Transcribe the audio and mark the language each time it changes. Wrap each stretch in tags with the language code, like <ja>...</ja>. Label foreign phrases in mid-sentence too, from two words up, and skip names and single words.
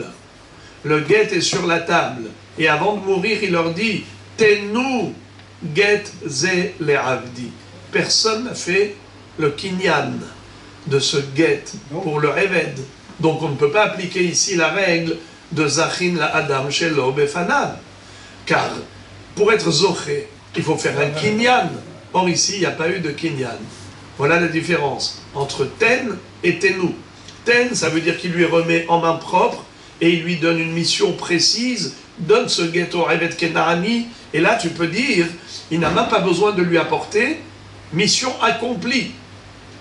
<fr>Le guet est sur la table. Et avant de mourir, il leur dit</fr> <he>תנו גט זה לעבדי.</he> <fr>Personne n'a fait le kinyan de ce guet pour le Eved. Donc on ne peut pas appliquer ici la règle de</fr> <he>זכין לאדם שלא בפניו.</he> <fr>Car pour être zoché, il faut faire un kinyan. Or ici, il n'y a pas eu de kinyan. Voilà la différence entre ten et tenu. Ten, ça veut dire qu'il lui remet en main propre et il lui donne une mission précise, donne ce guet au</fr> <he>עבד כנעני,</he> <fr>et là tu peux dire, il n'a même pas besoin de lui apporter, mission accomplie.</fr>